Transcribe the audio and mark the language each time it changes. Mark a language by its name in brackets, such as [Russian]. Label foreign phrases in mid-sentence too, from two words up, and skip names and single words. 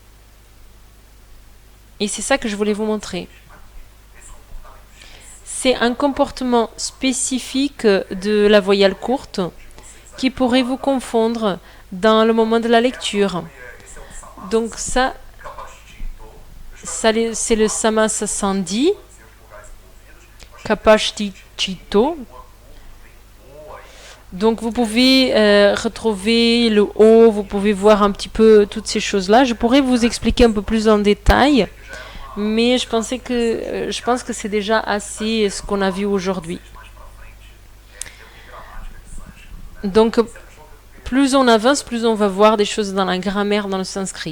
[French] Et c'est ça que je voulais vous montrer. C'est un comportement spécifique de la voyelle courte qui pourrait vous confondre dans le moment de la lecture. Donc ça c'est le [Sanskrit] समास सन्धि, [French] kapashtichito. Donc vous pouvez retrouver le O, vous pouvez voir un petit peu toutes ces choses-là. Je pourrais vous expliquer un peu plus en détail, mais je pense que c'est déjà assez ce qu'on a vu aujourd'hui. Donc plus on avance, plus on va voir des choses dans la grammaire, dans le sanskrit.